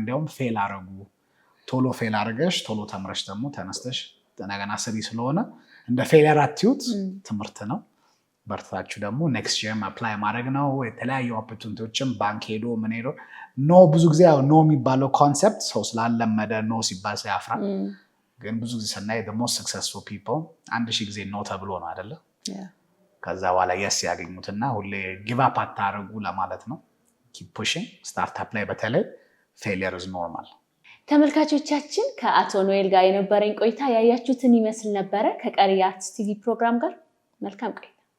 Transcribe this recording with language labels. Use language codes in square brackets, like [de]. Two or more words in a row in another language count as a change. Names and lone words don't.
[am] እንዲያውም ፌል አረጉ ቶሎ ፌል አድርገሽ ቶሎ ተምረሽ ደግሞ ተነስተሽ እንደገና ስሪ ስለሆነ እንደ ፌሊየር አትዩት፣ ትምህርት ነው። በርታችሁ ደግሞ [en] next year apply [am] ማድረግ ነው። የተለያዩ ኦፖርቹኒቲዎችም ባንክ ሄዶ ምን ሄዶ ኖ ብዙ ጊዜ ኖ የሚባለው ኮንሰፕት ሰው ስላለመደ ኖ ሲባል ሰው ያፍራል። ግን ብዙ ጊዜ ስናይ [en] the most successful people [am] 1000 ጊዜ ኖ ተብሎ ነው አይደለ? ከዛ በኋላ የስ ያገኙትና ሁሌ [en] give up [am] አታርጉ ለማለት ነው። [en] keep pushing። [am] ስታርታፕ ላይ በተለይ [en] failure is normal። [am] ተመልካቾቻችን ከአቶ ኖኤል ጋር የነበረኝ ቆይታ ያያችሁትን ይመስል ነበረ። ከቀሪ የአርትስ ቲቪ ፕሮግራም ጋር መልካም ቆይታ